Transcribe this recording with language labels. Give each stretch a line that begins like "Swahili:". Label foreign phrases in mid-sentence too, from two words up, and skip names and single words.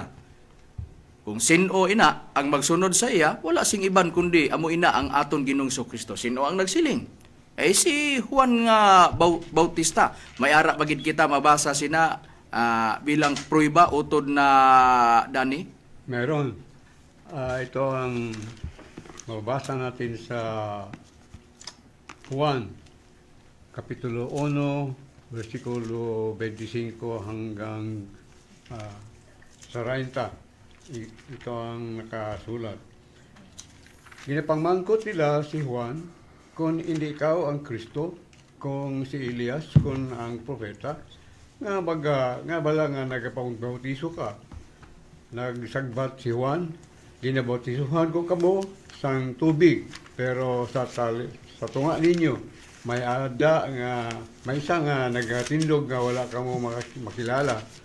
Hiligaynon: Kung sino ina ang magsunod sa iya, wala sing iban kundi amo ina ang aton Ginoong Kristo. Sino ang nagsiling? Si Juan nga Bautista, may ara bagid kita mabasa sina bilang prueba utod na Dani.
Filipino: Meron. Ito ang mabasa natin sa Juan, Kapitulo 1, versikulo 25 hanggang sa 30. Ito ang nakasulat.
Hiligaynon: Ginapangmangkot nila si Juan kung hindi ikaw ang Kristo, kung si Elias, kung ang propeta, nga bala nga nagapabautiso ka. Nagsagbat si Juan, ginabautisohan ko kamo sang tubig, pero sa tunga ninyo may isa nga nagatindog nga wala kamo makilala.